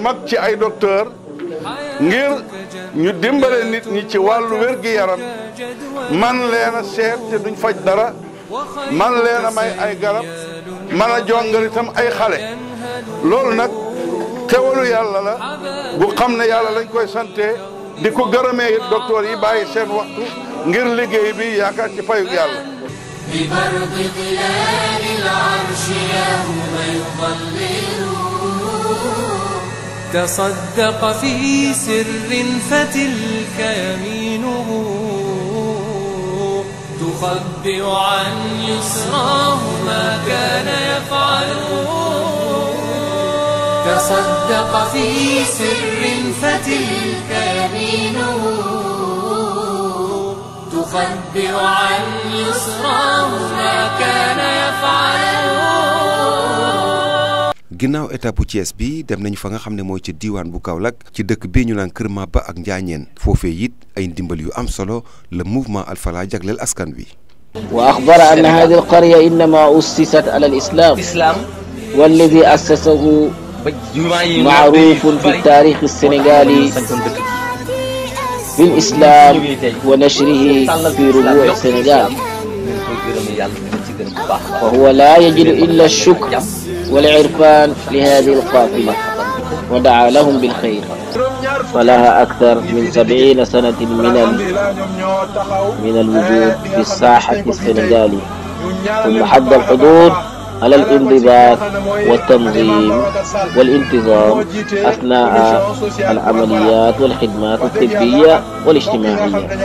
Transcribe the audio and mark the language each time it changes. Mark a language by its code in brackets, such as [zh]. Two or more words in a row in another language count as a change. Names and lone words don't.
[wo] mag ci ay docteur ngir ñu dimbale nit ñi ci wàllu wér-gi-yaram man leen a seet te duñ faj dara man leen a may ay garab man a jongal itam ay xale loolu nag xewalu yàlla la bu xam ne yàlla lañ koy sante di ko gërëmee it docteur yi bàyyi seen waxtu ngir liggéey bi yaakaar ci payug yàlla [ar] تصدق في سر فتلك يمينه تخبئ عن يسراه ما كان يفعل تصدق في سر فتلك يمينه تخبئ عن يسراه ما كان يفعل. [wo] ginnaaw étape bu Thiès bi dem nañu fa nga xam ne mooy ci diiwaan bu Kaolack ci dëkk bii ñu naan Kër Maba ak Njaañeen foofee it ay ndimbal yu am solo [fr] le mouvement [wo] Al Falah jagleel askan wi. [ar] وأخبر أن هذه القرية إنما أسست على الإسلام والذي أسسه معروف في تاريخ السنغال بالإسلام ونشره في ربوع السنغال وهو لا يجد إلا الشكر والعرفان لهذه القافلة ودعا لهم بالخير فلها أكثر من 70 سنة من الوجود في الساحة السنغالي ثم حد الحضور على الانضباط والتنظيم والانتظام أثناء العمليات والخدمات الطبية والاجتماعية